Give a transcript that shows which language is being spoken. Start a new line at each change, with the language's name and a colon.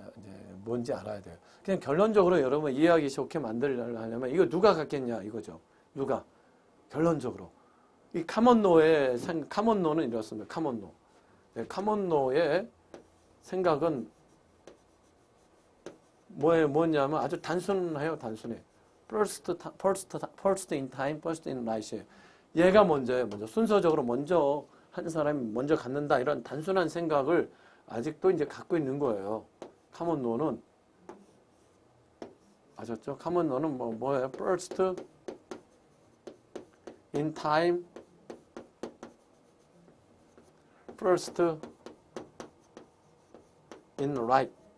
Korean: 이제 뭔지 알아야 돼요. 그냥 결론적으로 여러분 이해하기 좋게 만들려면 이거 누가 갖겠냐 이거죠. 누가 결론적으로. 이 카몬노는 이렇습니다. 카몬노. 네, 카몬노의 생각은 뭐냐면 아주 단순해요. 단순해.
English: first in time, first in right이에요.
Korean: 얘가 먼저예요. 순서적으로 먼저 한 사람이 먼저 갖는다. 이런 단순한 생각을 아직도 이제 갖고 있는 거예요. 카몬노는 아셨죠? 카몬노는 뭐예요?
English: first in time, first in right.